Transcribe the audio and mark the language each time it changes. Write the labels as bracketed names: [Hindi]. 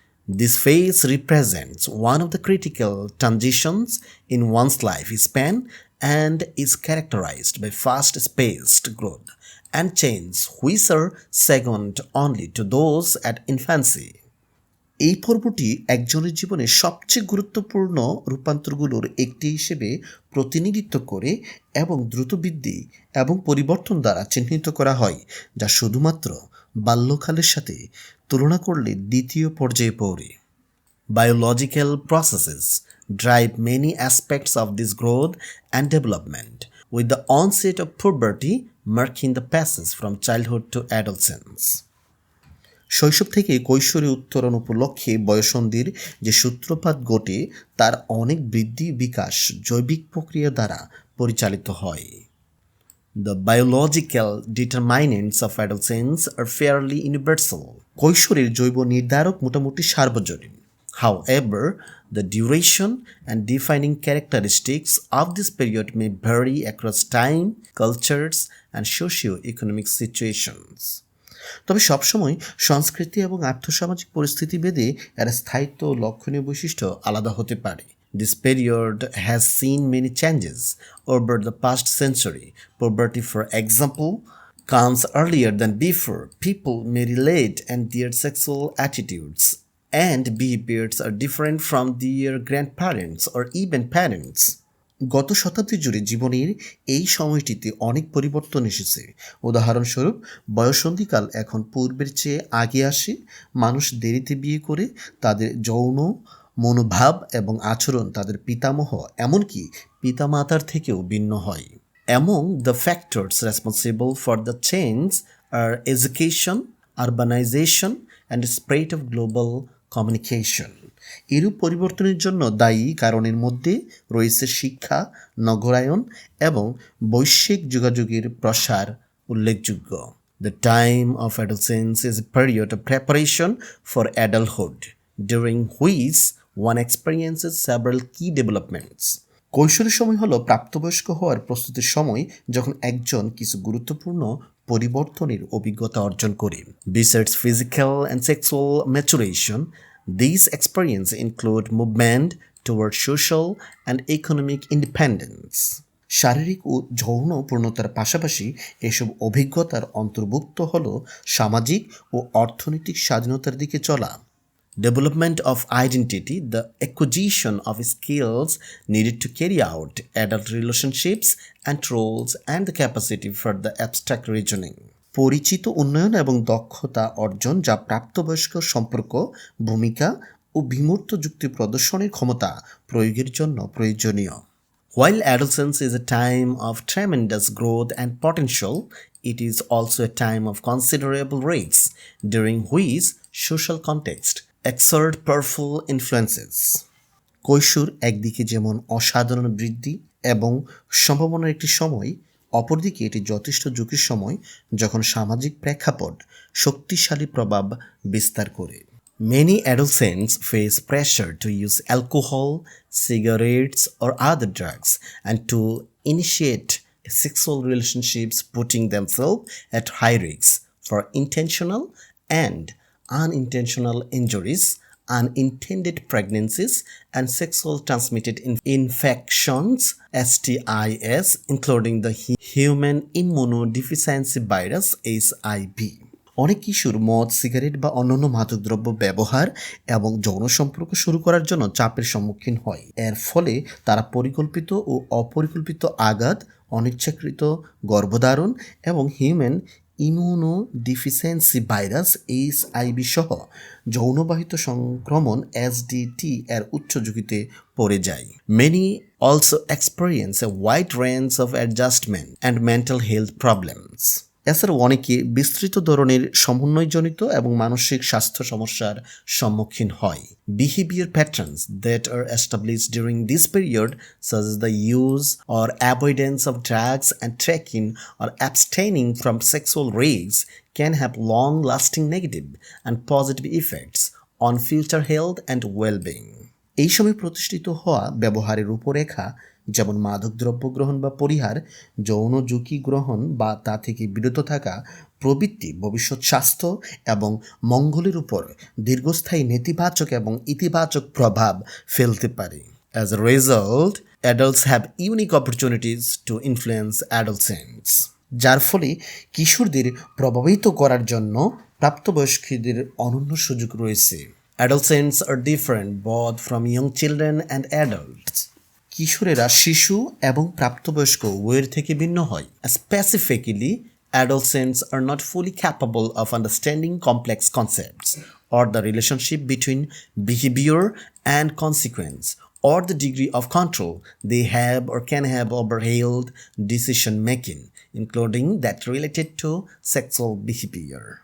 [English] This phase represents one of the critical transitions in one's lifespan and is characterized by fast-paced growth and change which are second only to those at infancy. [Bangla] এই পর্বটি একজনের জীবনে সবচেয়ে গুরুত্বপূর্ণ রূপান্তরগুলোর একটি হিসেবে প্রতিনিধিত্ব করে এবং দ্রুত বৃদ্ধি এবং পরিবর্তন দ্বারা চিহ্নিত করা হয় যা শুধুমাত্র বাল্যকালের সাথে তুলনা করলে দ্বিতীয় পর্যায়ে পড়ে। [English] Biological processes drive many aspects of this growth and development, with the onset of puberty marking the passage from childhood to adolescence. [Bangla] শৈশব থেকে কৈশোরে উত্তরণ উপলক্ষে বয়ঃসন্ধির যে সূত্রপাত ঘটে তার অনেক বৃদ্ধি বিকাশ জৈবিক প্রক্রিয়া দ্বারা পরিচালিত হয়। [English] The biological determinants of adolescence are fairly universal. [Bangla] কৈশোরের জৈব নির্ধারক মোটামুটি সার্বজনীন। [English] However, the duration and defining characteristics of this period may vary across time, cultures, and socio-economic situations. [Bangla] তবে সবসময় সংস্কৃতি এবং আর্থসামাজিক পরিস্থিতি ভেদে এর স্থায়িত্ব ও লক্ষণীয় বৈশিষ্ট্য আলাদা হতে পারে। [English] This period has seen many changes over the past century. Puberty, for example, comes earlier than before. People may relate and their sexual attitudes and behaviors are different from their grandparents or even parents. [Bangla] গত শতাব্দী জুড়ে জীবনের এই সময়টিতে অনেক পরিবর্তন এসেছে। উদাহরণস্বরূপ বয়ঃসন্ধিকাল এখন পূর্বের চেয়ে আগে আসে, মানুষ দেরিতে বিয়ে করে, তাদের যৌন মনোভাব এবং আচরণ তাদের পিতামহ এমনকি পিতামাতার থেকেও ভিন্ন হয়। [English] Among the factors responsible for the change are education, urbanization, and spread of global communication. [Bangla] এরূপ পরিবর্তনের জন্য দায়ী কারণের মধ্যে রয়েছে শিক্ষা, নগরায়ন এবং বৈশ্বিক যোগাযোগের প্রসার উল্লেখযোগ্য। [English] The time of adolescence is a period of preparation for adulthood, during which one experiences several key developments. [Bangla] কৈশোরের সময় হলো প্রাপ্তবয়স্ক হওয়ার প্রস্তুতির সময় যখন একজন কিছু গুরুত্বপূর্ণ পরিবর্তনের অভিজ্ঞতা অর্জন করে। [English] Besides physical and sexual maturation, these experiences include movement toward social and economic independence. [Bangla] শারীরিক ও যৌন পূর্ণতার পাশাপাশি এসব অভিজ্ঞতার অন্তর্ভুক্ত হল সামাজিক ও অর্থনৈতিক স্বাধীনতার দিকে চলা। [English] Development of identity, the acquisition of skills needed to carry out adult relationships and roles, and the capacity for the abstract reasoning. [Bangla] পরিচিত উন্নয়ন এবং দক্ষতা অর্জন যা প্রাপ্তবয়স্ক সম্পর্ক, ভূমিকা ও বিমূর্ত যুক্তি প্রদর্শনের ক্ষমতা প্রয়োগের জন্য প্রয়োজনীয়। [English] While adolescence is a time of tremendous growth and potential, it is also a time of considerable risks, during which social context exert powerful influences. [Bangla] কৈশোর একদিকে যেমন অসাধারণ বৃদ্ধি এবং সম্ভাবনার একটি সময়, অপরদিকে এটি যথেষ্ট ঝুঁকির সময় যখন সামাজিক প্রেক্ষাপট শক্তিশালী প্রভাব বিস্তার করে। [English] Many adolescents face pressure to use alcohol, cigarettes, or other drugs and to initiate sexual relationships, putting themselves at high risk for intentional and unintentional injuries, unintended pregnancies, and sexual transmitted infections (STIs), including the human immunodeficiency virus (HIV). [Bangla] অনেক কিশোর মদ, cigarette বা অন্যান্য মাদকদ্রব্য ব্যবহার এবং যৌন সম্পর্ক শুরু করার জন্য চাপের সম্মুখীন হয়। এর ফলে তারা পরিকল্পিত ও অপরিকল্পিত আঘাত, অনিচ্ছাকৃত গর্ভধারণ এবং হিউম্যান ইমিউনোডিফিসিয়েন্সি ভাইরাস (HIV) সহ যৌনবাহিত সংক্রমণ (SDT) এর উচ্চ ঝুঁকিতে পড়ে যায়। [English] Many also experience a wide range of adjustment and mental health problems. [Bangla] এছাড়াও অনেকে বিস্তৃত ধরনের সমন্বয়জনিত এবং মানসিক স্বাস্থ্য সমস্যার সম্মুখীন হয়। [English] Behavior patterns that are established during this period, such as the use or avoidance of drugs and taking or abstaining from sexual risks, can have long-lasting negative and positive effects on future health and well-being. [Bangla] এই সময় প্রতিষ্ঠিত হওয়া ব্যবহারের রূপরেখা, যেমন মাদকদ্রব্য গ্রহণ বা পরিহার, যৌন ঝুঁকি গ্রহণ বা তা থেকে বিরত থাকা প্রবৃত্তি ভবিষ্যৎ স্বাস্থ্য এবং মঙ্গলের উপর দীর্ঘস্থায়ী নেতিবাচক এবং ইতিবাচক প্রভাব ফেলতে পারে। [English] As a result, adults have unique opportunities to influence adolescents. [Bangla] যার ফলে কিশোরদের প্রভাবিত করার জন্য প্রাপ্তবয়স্কদের অনন্য সুযোগ রয়েছে। [English] Adolescents are different both from young children and adults. [Bangla] কিশোরেরা শিশু এবং প্রাপ্তবয়স্ক উভয়ের থেকে ভিন্ন হয়। [English] Specifically, adolescents are not fully capable of understanding complex concepts or the relationship between behavior and consequence, or the degree of control they have or can have over health decision making, including that related to sexual behavior.